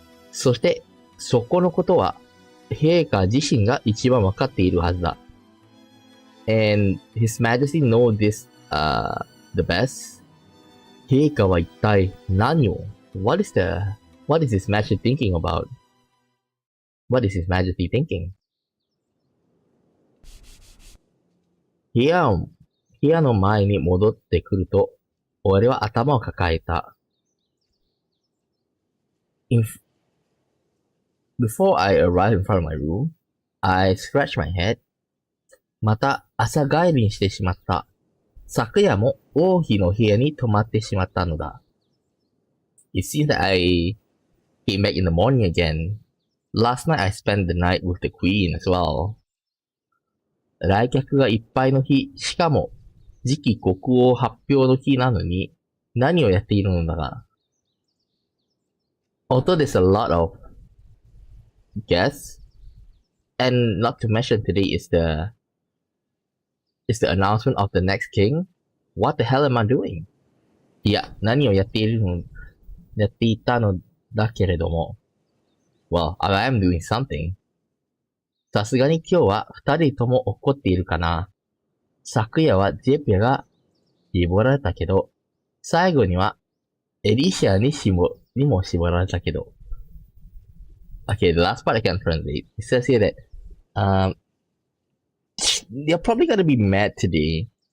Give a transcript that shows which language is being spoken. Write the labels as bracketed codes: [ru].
[ja] そして、そこのことは、陛下自身が一番わかっているはずだ。 [en] And His Majesty knows this, the best. [ja] 陛下は一体何を [en] What is His Majesty thinking about? What is His Majesty thinking? [ja] 部屋の前に戻ってくると、俺は頭を抱えた。 [en] Before I arrived in front of my room, I scratched my head. [ja] また朝帰りにしてしまった。昨夜も王妃の部屋に泊まってしまったのだ。 [en] It seems that I came back in the morning again. Last night I spent the night with the queen as well. [ja] 来客がいっぱいの日、しかも次期国王発表の日なのに何をやっているのだが。 [en] Although there's a lot of guests, and not to mention today is the announcement of the next king. What the hell am I doing? [ja] いや、何をやっていたのだけれども。 [en] Well, I am doing something. [ja] さすがに今日は二人とも怒っているかな。昨夜はジェピアが絞られたけど、最後にはエリシアにも絞られたけど。 [en] Okay, the last part I can translate. It says here that, they're probably gonna be mad today.